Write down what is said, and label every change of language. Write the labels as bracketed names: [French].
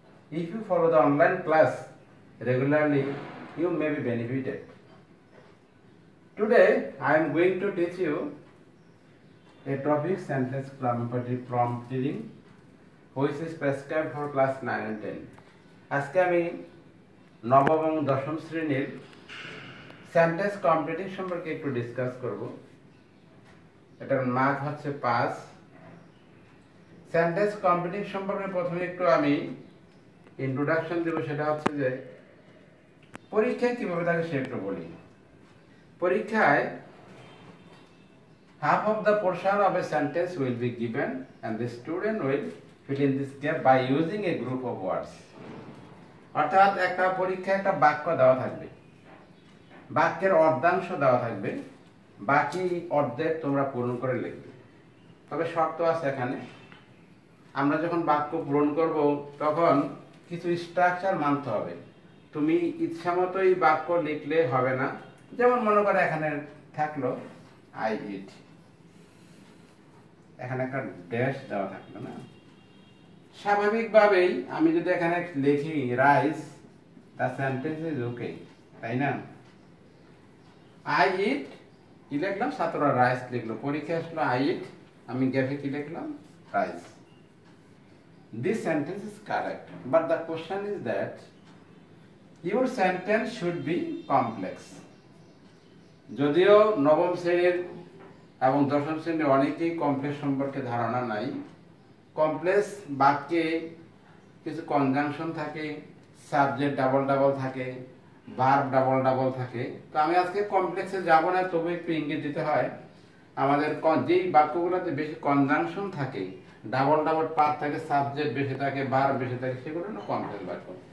[English] If you follow the online class regularly, you may be benefited. Today I am going to teach you a topic sentence prompting which is prescribed for class 9 and 10. [Bangla] আজকে আমি নবম এবং দশম শ্রেণীর sentence completing সম্পর্কে একটু discuss করব। এটার মার্ক হচ্ছে 5। সেন্টেন্স কমপ্লিটিং সম্পর্কে প্রথমে একটু আমি ইন্ট্রোডাকশন দেব, সেটা হচ্ছে যে পরীক্ষায় কিভাবে থাকে সে একটু বলি। [English] পরীক্ষায় half of the portion of a sentence will be given and the student will fill in this gap by using a group of words. [Bangla] অর্থাৎ একটা পরীক্ষায় একটা বাক্য দেওয়া থাকবে, বাক্যের অর্ধাংশ দেওয়া থাকবে, বাকি অর্ধেক তোমরা পূরণ করে লিখবে। তবে শর্ত আছে এখানে, আমরা যখন বাক্য পূরণ করব তখন কিছু স্ট্রাকচার মানতে হবে। তুমি ইচ্ছামতোই বাক্য লিখলে হবে না। যেমন মনে করো এখানে থাকলো আই ইট, এখানে একটা ড্যাশ দেওয়া থাকলো না, স্বাভাবিকভাবেই আমি যদি এখানে লিখি rice, [English] the sentence is okay, [Bangla] তাই না? আই ইট কি লিখলাম, ছাত্ররা রাইস লিখলো, পরীক্ষা আসলো আই ইট, আমি গ্যাপে কি লিখলাম, rice. [English] This sentence is correct, but the question is that your sentence should be complex. [Bangla] যদিও নবম শ্রেণীর এবং দশম শ্রেণীর অনেকেই কমপ্লেক্স সম্পর্কে ধারণা নাই। কমপ্লেক্স বাক্যে কিছু কনজাংশন থাকে, সাবজেক্ট ডাবল ডাবল থাকে, ভার্ব ডাবল ডাবল থাকে। তো আমি আজকে কমপ্লেক্সে যাব না, তবু একটু ইঙ্গিত দিতে হয়। আমাদের যেই বাক্যগুলোতে বেশি কনজাংশন থাকে, ডাবল ডাবল পার্ট থাকে, সাবজেক্ট বেশি থাকে, ভার্ব বেশি থাকে, সেগুলো হলো কমপ্লেক্স বাক্য।